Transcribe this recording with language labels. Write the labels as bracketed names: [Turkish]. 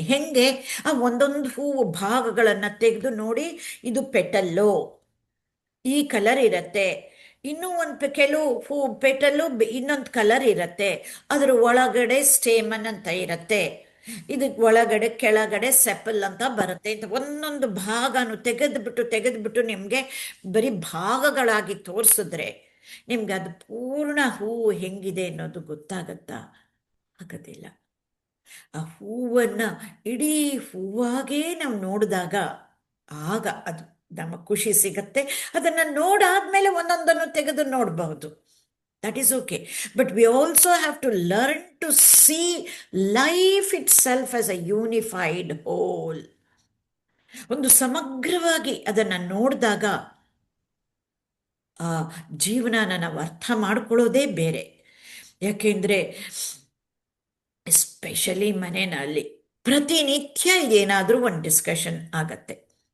[Kannada] ಹೆಂಗೆ ಆ ಒಂದೊಂದು ಹೂವು ಭಾಗಗಳನ್ನು ತೆಗೆದು ನೋಡಿ, ಇದು ಪೆಟಲ್ಲು ಈ ಕಲರ್ ಇರತ್ತೆ, ಇನ್ನೂ ಒಂದು ಕೆಲವು ಹೂ ಪೆಟಲ್ಲು ಇನ್ನೊಂದು ಕಲರ್ ಇರತ್ತೆ, ಅದರ ಒಳಗಡೆ ಸ್ಟೇಮನ್ ಅಂತ ಇರತ್ತೆ, ಇದಕ್ಕೆ ಒಳಗಡೆ ಕೆಳಗಡೆ ಸೆಪಲ್ ಅಂತ ಬರುತ್ತೆ ಅಂತ ಒಂದೊಂದು ಭಾಗನು ತೆಗೆದ್ಬಿಟ್ಟು ನಿಮಗೆ ಬರೀ ಭಾಗಗಳಾಗಿ ತೋರಿಸಿದ್ರೆ ನಿಮ್ಗೆ ಅದು ಪೂರ್ಣ ಹೂವು ಹೆಂಗಿದೆ ಅನ್ನೋದು ಗೊತ್ತಾಗತ್ತಾ? ಆಗೋದಿಲ್ಲ. ಆ ಹೂವನ್ನು ಇಡೀ ಹೂವಾಗೇ ನಾವು ನೋಡಿದಾಗ ಆಗ ಅದು ನಮಗೆ ಖುಷಿ ಸಿಗತ್ತೆ. ಅದನ್ನು ನೋಡಾದ್ಮೇಲೆ ಒಂದೊಂದನ್ನು ತೆಗೆದು ನೋಡಬಹುದು. [English] That is okay. But we also have to learn to see life itself as a unified whole. [Kannada] ಒಂದು ಸಮಗ್ರವಾಗಿ ಅದನ್ನು ನೋಡಿದಾಗ ಆ ಜೀವನನ ನಾವು ಅರ್ಥ ಮಾಡ್ಕೊಳ್ಳೋದೇ ಬೇರೆ. ಯಾಕೆಂದರೆ ಎಸ್ಪೆಷಲಿ ಮನೆಯಲ್ಲಿ ಪ್ರತಿನಿತ್ಯ ಇದೇನಾದರೂ ಒಂದು ಡಿಸ್ಕಷನ್ ಆಗತ್ತೆ.